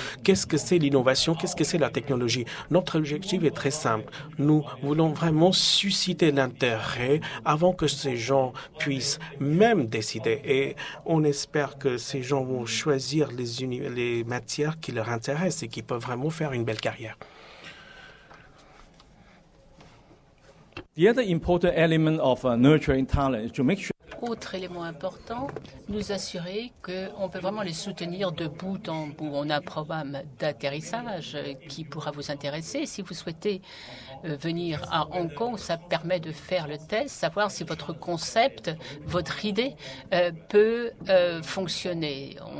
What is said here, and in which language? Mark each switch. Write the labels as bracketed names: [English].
[French] Qu'est-ce que c'est l'innovation? Qu'est-ce que c'est la technologie? Notre objectif est très simple. Nous voulons vraiment susciter l'intérêt avant que ces gens puissent même décider. Et on espère que ces gens vont choisir les matières qui leur intéressent et qui peuvent vraiment faire une belle carrière. [English] The other important element of nurturing talent is to make sure. [French] Autre élément important, nous assurer qu'on peut vraiment les soutenir de bout en bout. On a un programme d'atterrissage qui pourra vous intéresser. Si vous souhaitez venir à Hong Kong, ça permet de faire le test, savoir si votre concept, votre idée peut fonctionner.